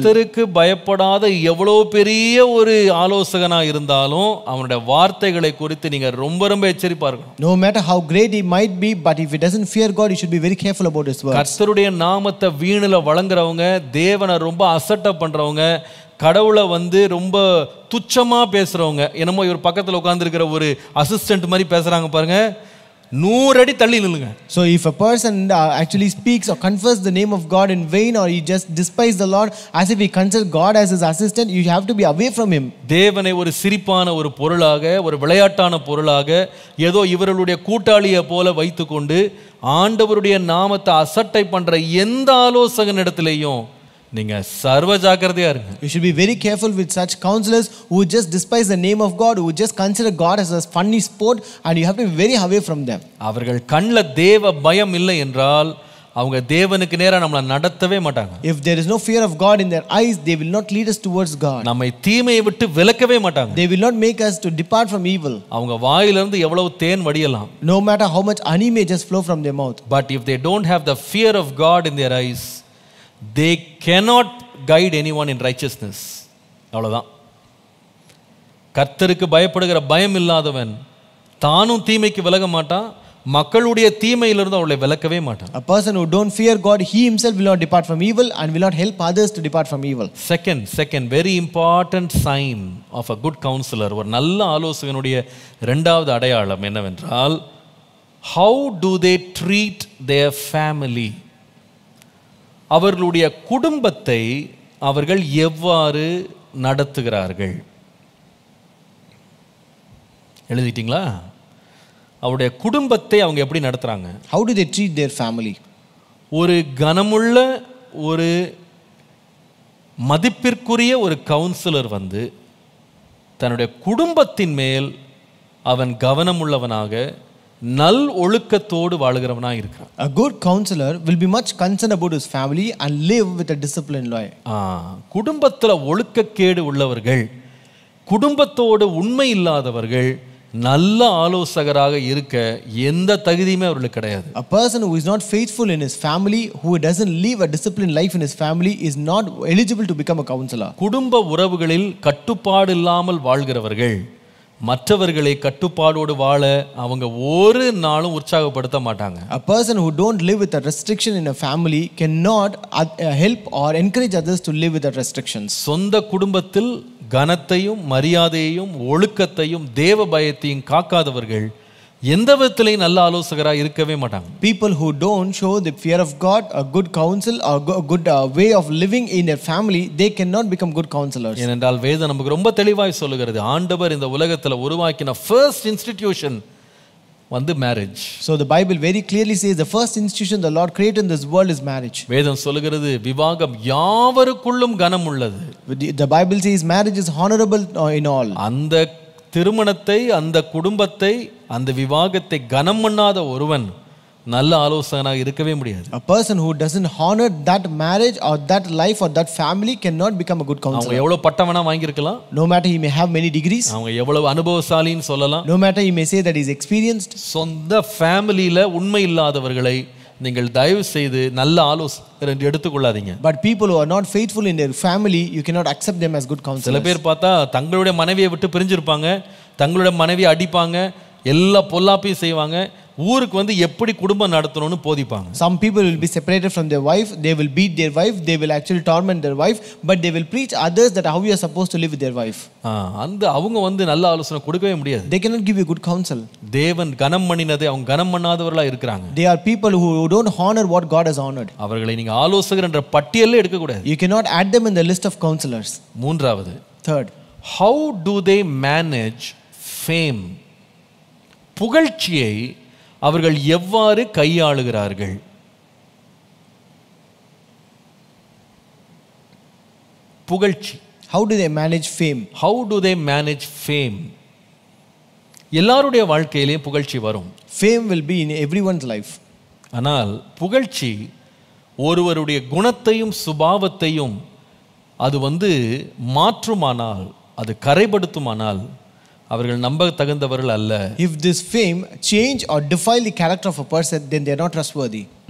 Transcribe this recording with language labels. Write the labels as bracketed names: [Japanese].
[Tamil] கர்த்தருக்கு பயப்படாத எவ்வளவு பெரிய ஒரு ஆலோசகனா இருந்தாலும் அவனுடைய வார்த்தைகளை குறித்து நீங்க ரொம்ப ரொம்ப எச்சரிப்பா இருக்கணும். [English] No matter how great he might be, but if he doesn't fear God, you should be very careful about his words. [Tamil] கர்த்தருடைய நாமத்தை வீணுல வழங்குறவங்க, தேவனை ரொம்ப அசட்டை பண்றவங்க, கடவுளை ரொம்ப துச்சமா பேசுறவங்க, என்னமோ இவர் பக்கத்துல உட்கார்ந்திருக்கிற ஒரு அசிஸ்டன்ட் மாதிரி பேசுறாங்க பாருங்க, 100 அடி தள்ளி நில்லுங்க. [English] So if a person actually speaks or confesses the name of God in vain, or he just despises the Lord as if he considers God as his assistant, you have to be away from him. [Tamil] தேவனை ஒரு சிரிப்பான ஒரு பொருளாக, ஒரு விளையாட்டான பொருளாக, ஏதோ இவர்களுடைய கூட்டாளியை போல வைத்துக்கொண்டு ஆண்டவருடைய நாமத்தை அசட்டை பண்ற எந்த ஆலோசகன் இடத்திலேயும் நீங்க சர்வ ஜாக்கிரதையா இருங்க. [English] You should be very careful with such counselors who just despise the name of God, who just consider God as a funny sport, and you have to be very away from them. [Tamil] அவர்கள் கண்ணில் தேவ பயம் இல்லை என்றால் அவங்க தேவனுக்கு நேரா நம்மளை நடத்தவே மாட்டாங்க. [English] If there is no fear of God in their eyes, they will not lead us towards God. [Tamil] நம்மை தீமையை விட்டு விலக்கவே மாட்டாங்க. [English] They will not make us to depart from evil. [Tamil] அவங்க வாயிலிருந்து எவ்வளவு தேன் வடியலாம். [English] No matter how much honey may just flow from their mouth. But if they don't have the fear of God in their eyes, they cannot guide anyone in righteousness. [Tamil] அவ்வளவுதான். கர்த்தருக்கு பயப்படுகிற பயம் இல்லாதவன் தானும் தீமைக்கு விலக மாட்டான், மக்களுடைய தீமையிலிருந்து அவளை விலக்கவே மாட்டான். [English] A person who don't fear God, he himself will not depart from evil and will not help others to depart from evil. Second very important sign of a good counselor, [Tamil] ஒரு நல்ல ஆலோசகனுடைய இரண்டாவது அடையாளம் என்னவென்றால், [English] how do they treat their family? [Tamil] அவர்களுடைய குடும்பத்தை அவர்கள் எவ்வாறு நடத்துகிறார்கள்? எழுதிட்டீங்களா? அவருடைய குடும்பத்தை அவங்க எப்படி நடத்துறாங்க? [English] How do they treat their family? [Tamil] ஒரு கனமுள்ள ஒரு மதிப்பிற்குரிய ஒரு கவுன்சிலர் வந்து தன்னுடைய குடும்பத்தின் மேல் அவன் கவனமுள்ளவனாக நல் ஒழுக்கத்தோடு வாழுகிறவனாக இருக்கிறான். [English] A good counselor will be much concerned about his family and live with a disciplined life. [Tamil] குடும்பத்தில் ஒழுக்கக்கேடு உள்ளவர்கள், குடும்பத்தோடு உண்மை இல்லாதவர்கள் நல்ல ஆலோசகராக இருக்க எந்த தகுதியுமே அவர்களுக்கு கிடையாது. [English] A person who is not faithful in his family, who doesn't live a disciplined life in his family, is not eligible to become a counselor. [Tamil] குடும்ப உறவுகளில் கட்டுப்பாடு இல்லாமல் வாழ்கிறவர்கள் மற்றவர்களை கட்டுப்பாடோடு வாழ அவங்க ஒரு நாளும் உற்சாகப்படுத்த மாட்டாங்க. [English] A person who don't live with a restriction in a family cannot help or encourage others to live with the restrictions. [Tamil] சொந்த குடும்பத்தில் கனத்தையும் மரியாதையையும் ஒழுக்கத்தையும் தேவ பயத்தையும் காக்காதவர்கள் எந்த விதத்திலையும் நல்ல ஆலோசகராக இருக்கவே மாட்டாங்க. [English] People who don't show the fear of God, a good counsel, or a good way of living in their family, they cannot become good counselors. [Tamil] ஏனென்றால் வேதம் நமக்கு ரொம்ப தெளிவாய் சொல்லுகிறது, ஆண்டவர் இந்த உலகத்தில் உருவாக்கின [English] first institution [Tamil] வந்து marriage. [English] So the Bible very clearly says the first institution the Lord created in this world is marriage. [Tamil] வேதம் சொல்லுகிறது விவாகம் யாவருக்குள்ளும் கனம் உள்ளது. [English] The Bible says marriage is honorable in all. [Tamil] அந்த திருமணத்தை, அந்த குடும்பத்தை, அந்த விவாகத்தை கனம் பண்ணாத ஒருவன் நல்ல ஆலோசகனாக இருக்கவே முடியாது. [English] A person who doesn't honor that marriage or that life or that family cannot become a good counselor. [Tamil] அவங்க எவ்வளவு பட்டவனா வாங்கியிருக்கலாம், [English] no matter he may have many degrees, [Tamil] அவங்க எவ்வளவு அனுபவசாலின்னு சொல்லலாம், [English] no matter he may say that he is experienced, [Tamil] சொந்த ஃபேமிலியில உண்மை இல்லாதவர்களை நீங்கள் தயவு செய்து நல்ல ஆலோசகர் என்று எடுத்துக்கொள்ளாதீங்க. [English] but people who are not faithful in their family, you cannot accept them as good counselors. [Tamil] சில பேர் பார்த்தா தங்களுடைய மனைவியை விட்டு பிரிஞ்சிருப்பாங்க, தங்களுடைய மனைவியை அடிப்பாங்க, எல்லா பொல்லாப்பையும் செய்வாங்க, ஊருக்கு வந்து எப்படி குடும்பம் நடத்தணும்னு போதிப்பாங்க. [English] Some people will be separated from their wife, they will beat their wife, they will actually torment their wife, but they will preach others that how you are supposed to live with their wife. [Tamil] அந்த அவங்க வந்து நல்ல ஆலோசனை கொடுக்கவே முடியாது. [English] They cannot give you good counsel. [Tamil] தேவன் கனம் பண்ணினதை அவங்க கனம் பண்ணாதவர்களா இருக்கிறாங்க. [English] They are people who don't honor what God has honored. [Tamil] அவர்களை நீங்க ஆலோசகர் என்ற பட்டியல்ல எடுக்க கூடாது. [English] You cannot add them in the list of counselors. [Tamil] மூன்றாவது, [English] Third, how do they manage fame? [Tamil] புகழ்ச்சியை அவர்கள் எவ்வாறு கையாளுகிறார்கள்? புகழ்ச்சி, [English] how do they manage fame? how do they manage fame? [Tamil] எல்லாருடைய வாழ்க்கையிலேயும் புகழ்ச்சி வரும். [English] Fame will be in everyone's life. [Tamil] ஆனால் புகழ்ச்சி ஒருவருடைய குணத்தையும் சுபாவத்தையும் அது வந்து மாற்றுமானால், அது கரைப்படுத்துமானால் அவர்கள் நம்ப தகுந்தவர்கள் அல்ல. [English] If this fame change or defile the character of a person, then they are not trustworthy.